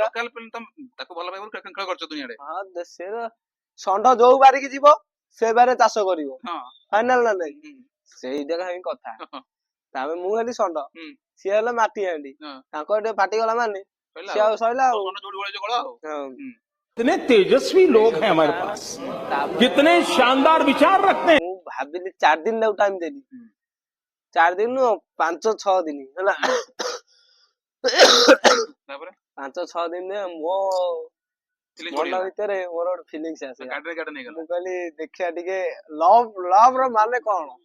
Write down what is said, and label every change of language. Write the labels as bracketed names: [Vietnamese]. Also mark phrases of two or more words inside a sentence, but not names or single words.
[Odia] ତାକୁ ଭଲ ପାଇବ ଖେଳ କରିଛ ଦୁନିଆରେ। ସେ ଷଣ୍ଢ ଯୋଉ ବାରିକି ଯିବ ସେ ବାରେ ଚାଷ କରିବ, ଫାଇନାଲ ନା ନାଇଁ, ସେଇଟା ହିଁ କଥା। ତାପରେ ମୁଁ ହେଲି ଷଣ୍ଢ, ସିଏ ହେଲେ ମାଟି ହାଣ୍ଡି, ତାଙ୍କର ଟିକେ ପାଟିଗଲା ମାନେ ସିଏ ଆଉ ସଇଲା ଆଉ। [Hindi] कितने तेजस्वी लोग हैं हमारे पास, कितने शानदार विचार रखते हैं। [Odia] ମୁଁ ଭାବିଲି 4 ଦିନ ତାକୁ ଟାଇମ ଦେଲି, 4 ଦିନ ନୁହଁ 5-6 ଦିନ ହେଲା। 5-6 ଦିନ ମୋ ମନ ଭିତରେ ମୋର ଗୋଟେ ଫିଲିଂସ ଆସିଲା, ମୁଁ କହିଲି ଦେଖିବା ଟିକେ ଲଭ୍ ର ମାନେ କଣ।